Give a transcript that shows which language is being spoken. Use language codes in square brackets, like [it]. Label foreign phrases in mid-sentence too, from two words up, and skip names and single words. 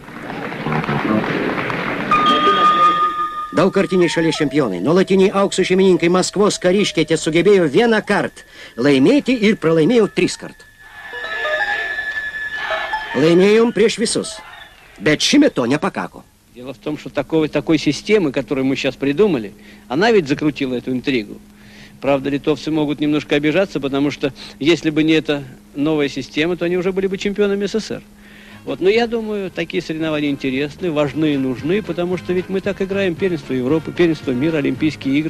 [lt] Daugkartiniai šalies čempionai, nuolatiniai aukso šeimininkai Maskvos kariškiai sugebėjo 1 kart laimėti ir pralaimėjo 3 kart. Laimėjom prieš visus, bet šįmet to nepakako. [ru] Дело в том, что такой системы, которую мы сейчас придумали, она ведь закрутила эту интригу. Правда, литовцы могут немножко обижаться, потому что если бы не эта новая система, то они уже были бы чемпионами СССР. Вот. Но я думаю, такие соревнования интересны, важны и нужны, потому что ведь мы так играем первенство Европы, первенство мира, Олимпийские игры.